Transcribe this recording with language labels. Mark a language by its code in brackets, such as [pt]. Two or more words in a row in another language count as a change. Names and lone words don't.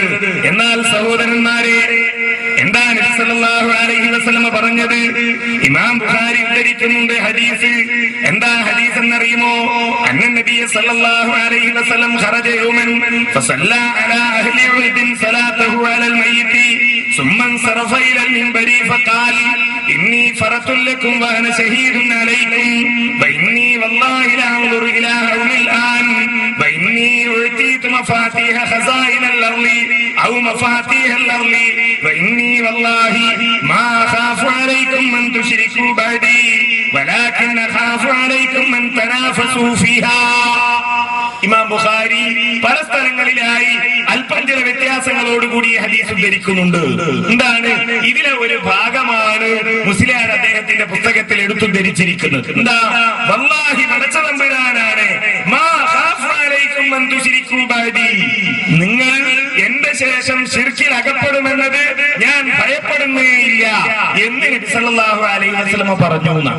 [ml] എന്നാൽ സഹോദരന്മാരെ, എന്താ നബി [ar] صلى الله عليه وسلم [ml] പറഞ്ഞത്? ഇമാം ബുഖാരി ഉദ്ധരിക്കുന്നുണ്ട് ഹദീസ്. എന്താ ഹദീസ് എന്നറിയുമോ? [ar] أن النبي صلى الله عليه وسلم خرج يوما فصلى على أهل أحد صلاته على الميت ثم انصرف الى المنبر فقال اني فرط لكم وانا شهيد عليكم واني والله لا انظر الى هول الان واني اعطيت مفاتيح خزائن الارض او مفاتيح الارض واني والله ما اخاف عليكم من تشركوا بعدي ولكن اخاف عليكم من تنافسوا فيها. [ml] ഇമാം ബുഖാരി പല സ്ഥലങ്ങളിലായി അല്പം ചില വ്യത്യാസങ്ങളോടുകൂടി ഹദീസ് ഉദ്ധരിക്കുന്നുണ്ട്. എന്താണ് ഇതിലെ ഒരു ഭാഗമാണ് മുസ്ലിയാർ അദ്ദേഹത്തിന്റെ പുസ്തകത്തിൽ എടുത്തുദ്ധരിച്ചിരിക്കുന്നത്. എന്താ? വല്ലാഹി പടച്ച തമ്പുരാനാണ്, [ar] ما أخاف عليكم أن تشركوا بعدي, [ml] നിങ്ങൾ എന്റെ ശേഷം ശിർക്കിൽ അകപ്പെടുമെന്നത് ഞാൻ ഭയപ്പെടുന്നേയില്ല എന്ന് നബി [ar] صلى الله عليه وسلم [ml] പറഞ്ഞു.